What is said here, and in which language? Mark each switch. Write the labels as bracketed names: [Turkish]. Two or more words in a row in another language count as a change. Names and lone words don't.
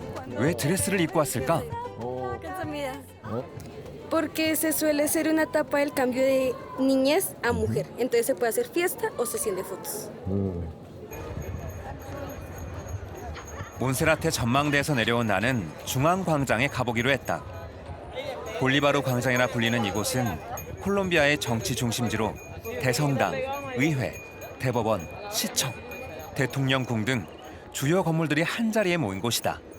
[Korean] 왜 드레스를 입고 왔을까? [Spanish] Porque se suele ser una etapa del cambio de niñez a mujer. Entonces se puede hacer fiesta o sesión de fotos. [Korean] 몬세라테 전망대에서 내려온 나는 중앙광장에 가보기로 했다. 볼리바르 광장이라 불리는 이곳은 콜롬비아의 정치 중심지로 대성당, 의회, 대법원, 시청, 대통령궁 등 주요 건물들이 한자리에 모인 곳이다.